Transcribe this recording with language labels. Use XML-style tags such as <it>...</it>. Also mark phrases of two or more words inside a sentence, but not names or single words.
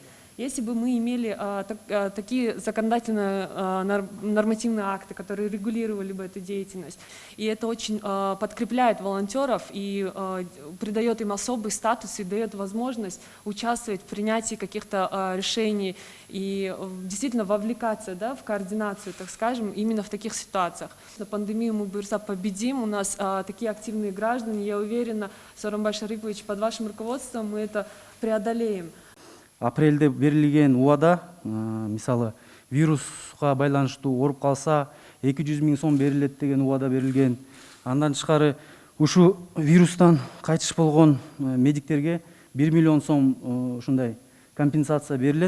<ru>Если бы мы имели такие законодательные нормативные акты, которые регулировали бы эту деятельность, и это очень подкрепляет волонтеров и придает им особый статус и дает возможность участвовать в принятии каких-то решений и действительно вовлекаться, да, в координацию, так скажем, именно в таких ситуациях. На пандемию мы быстро победим, у нас такие активные граждане, я уверена, Сооронбай Шарипович, под вашим руководством мы это преодолеем.</ru> <ky>апрелде берилген убада мисалы вируска байланыштуу ооруп калса 200 000 сом берилет деген убада берилген. Андан тышкары ушу вирустан кайтыш болгон медиктерге 1 миллион сом ушундай компенсация берилет.</ky>